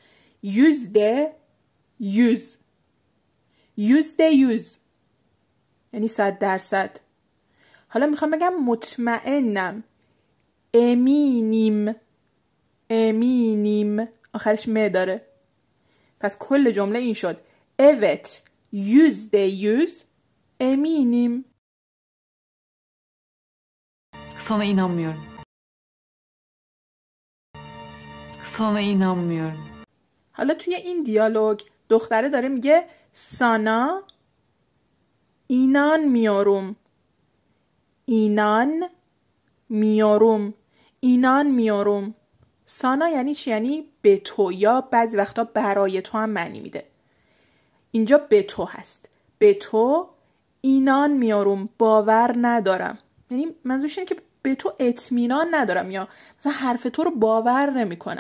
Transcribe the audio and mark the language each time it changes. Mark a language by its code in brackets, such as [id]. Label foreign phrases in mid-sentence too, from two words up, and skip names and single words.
[fa] %100. %100 یعنی 100%. حالا میخوام بگم مطمئنم. [tr] امینیم. [fa] آخرش م داره. پس کل جمله این شد [tr] evet %100 eminim. Sana inanmıyorum. Sana inanmıyorum. [fa] حالا توی این دیالوگ دختره داره میگه [tr] sana inanmıyorum. inanmıyorum. [fa] sana یعنی چی؟ یعنی به تو، یا بعضی وقتا برای تو هم معنی میده. اینجا به تو هست. به تو inanmıyorum، باور ندارم. یعنی منظورش اینه که به تو اطمینان ندارم، یا مثلا حرف تو رو باور نمی کنم.